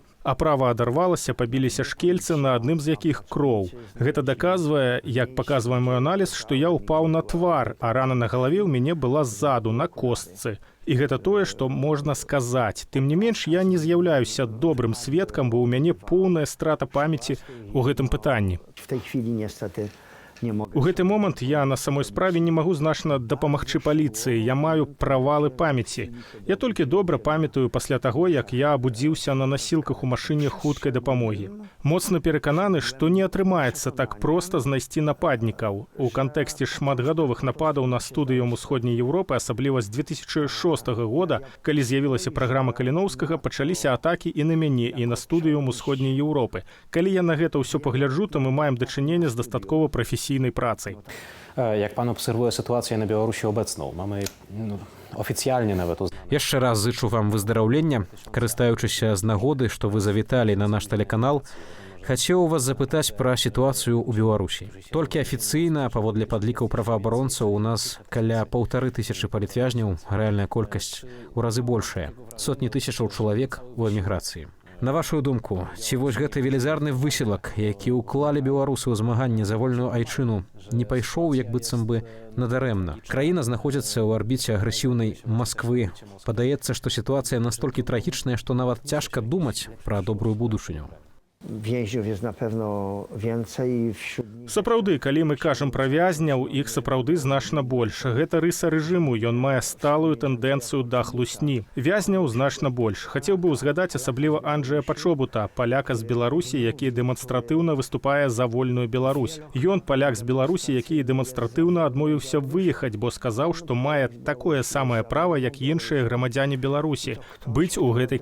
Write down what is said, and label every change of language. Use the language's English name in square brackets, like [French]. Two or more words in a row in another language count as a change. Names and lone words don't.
[Belarusian] Аправа адарвалася, пабіліся шкельцы, на адным з якіх кроў. Гэта даказвае, як паказвае мой аналіз, што я ўпаў на твар, а рана на галаве ў мяне была ззаду, на костцы. І гэта тое, што можна сказаць. Тым не менш, я не з'яўляюся добрым сведкам, бо ў мяне поўная страта памяці ў гэтым пытанні. [Polish] W tej chwili niestety nie mogę. [Belarusian] У гэты момант я на самой справе не магу значна дапамагчы паліцыі. Я маю правалы памяці. Я толькі добра памятаю пасля таго, як я абудзіўся на насілках у машыне хуткай дапамогі. Моцна перакананы, што не атрымаецца так проста знайсці нападнікаў. У кантэксце шматгадовых нападаў на студыум Усходняй Еўропы, асабліва з 2006 года, калі з'явілася праграма Каліноўскага, пачаліся атакі і на мяне, і на студыум Усходняй Еўропы. Калі я на гэта ўсё пагляджу, то мы маем дачыненне з дастаткова прафесійнай працай. [Polish] Jak pan obserwuje sytuację na Białorusi obecną? Mamy oficjalnie nawet... [Belarusian] Яшчэ раз зычу вам выздараўлення. Карыстаючыся з нагоды, што вы завіталі на наш тэлеканал, хацеў вас запытаць пра сітуацыю ў Беларусі. Толькі афіцыйна, паводле падлікаў праваабаронцаў, у нас каля 1500 палітвязняў, рэальная колькасць у разы большая. Сотні тысячаў чалавек у эміграцыі. На вашу думку, ці вось гэты велізарны высілак, які ўклалі беларусы ў змаганне за вольную айчыну, не пайшоў як быццам бы надарэмна? Краіна знаходзіцца ў арбіце агрэсіўнай Масквы. Падаецца, што сітуацыя настолькі трагічная, што нават цяжка думаць пра добрую будучыню. [Polish] Więźniów jest na pewno więcej wśród nich. [Belarusian] Сапраўды, калі мы кажам пра вязняў, іх сапраўды значна больш. Гэта рыса рэжыму, ён мае сталую тэндэнцыю да хлусні. Вязняў значна больш. Хацеў бы узгадаць асабліва Анджэя Пачобута, паляка з Беларусі, які дэманстратыўна выступае за вольную Беларусь. Ён паляк з Беларусі, які дэманстратыўна адмовіўся выехаць, бо сказаў, што мае такое самае права, як іншыя грамадзяне Беларусі, быць у гэтай краіне.